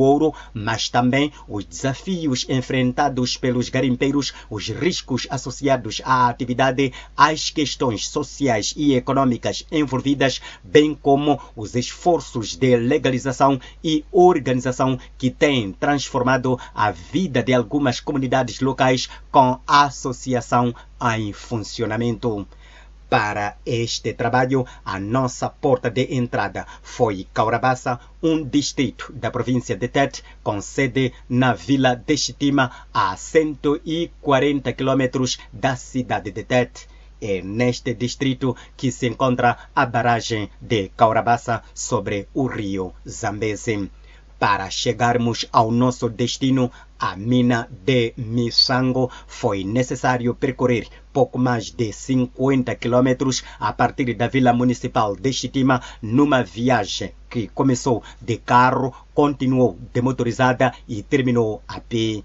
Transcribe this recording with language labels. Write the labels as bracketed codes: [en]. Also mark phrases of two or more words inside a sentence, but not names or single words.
[pt] ouro, mas também os desafios enfrentados pelos garimpeiros, os riscos associados à atividade, as questões sociais e econômicas envolvidas, bem como os esforços de legalização e organização que têm transformado a vida de algumas comunidades locais com a associação em funcionamento. Para este trabalho, a nossa porta de entrada foi Caurabaça, um distrito da província de Tete, com sede na vila de Xitima, a 140 quilômetros da cidade de Tete. É neste distrito que se encontra a barragem de Caurabaça sobre o rio Zambeze. Para chegarmos ao nosso destino, a mina de Missango, foi necessário percorrer pouco mais de 50 quilômetros a partir da Vila Municipal de Xitima, numa viagem que começou de carro, continuou de motorizada e terminou a pé.